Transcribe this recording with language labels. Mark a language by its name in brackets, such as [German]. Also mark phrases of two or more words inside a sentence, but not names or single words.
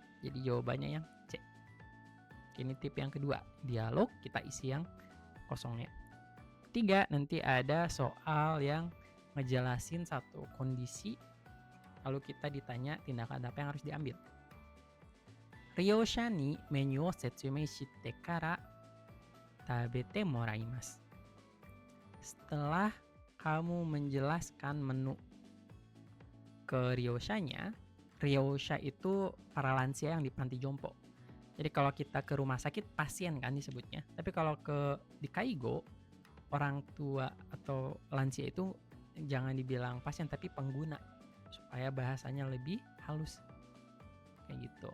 [Indonesian] Jadi jawabannya yang C. Ini tip yang kedua. Dialog, kita isi yang kosongnya. 3, nanti ada soal yang ngejelasin satu kondisi, lalu kita ditanya tindakan apa yang harus diambil. [Japanese] 利用者にメニューを説明してから食べてもらいます. [Indonesian] Setelah kamu menjelaskan menu ke Ryosha-nya, Ryosha itu para lansia yang di panti jompo. Jadi kalau kita ke rumah sakit, pasien kan disebutnya. Tapi kalau di Kaigo, orang tua atau lansia itu jangan dibilang pasien tapi pengguna, supaya bahasanya lebih halus kayak gitu.